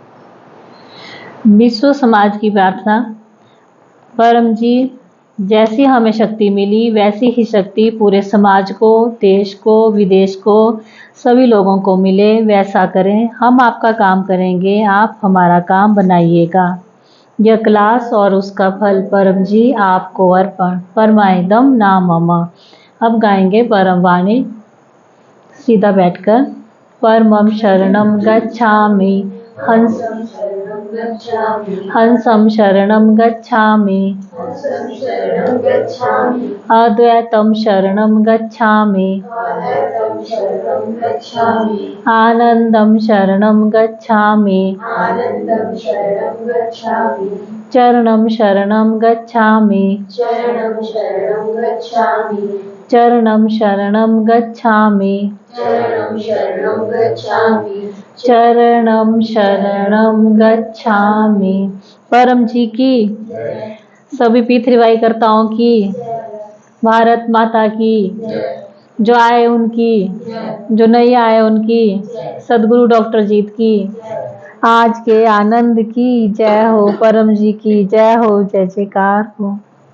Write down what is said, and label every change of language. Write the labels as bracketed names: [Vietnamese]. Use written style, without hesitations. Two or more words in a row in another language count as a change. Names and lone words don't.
[Hindi] विश्व समाज की प्रार्थना, परम जी जैसी हमें शक्ति मिली वैसी ही शक्ति पूरे समाज को, देश को, विदेश को, सभी लोगों को मिले, वैसा करें। हम आपका काम करेंगे, आप हमारा काम बनाइएगा। यह क्लास और उसका फल परम जी आपको अर्पण। [Sanskrit] परमाइदम ना मम। [Hindi] अब गाएंगे परम वाणी सीधा बैठकर। [Sanskrit] परमं शरणं गच्छामि, हंसं शरणं गच्छामि, अद्वैतं शरणं गच्छामि, आनंदं शरणं गच्छामि, चरणं शरणं गच्छामि, चरणं शरणं गच्छामि, चरणं शरणं गच्छामि। [Hindi] परम जी की, सभी P3Y कर्ताओं की, भारत माता की, जो आए उनकी, जो नहीं आए उनकी, सदगुरु डॉक्टर जीत की, आज के आनंद की जय हो, परम जी की जय हो, जय जयकार हो।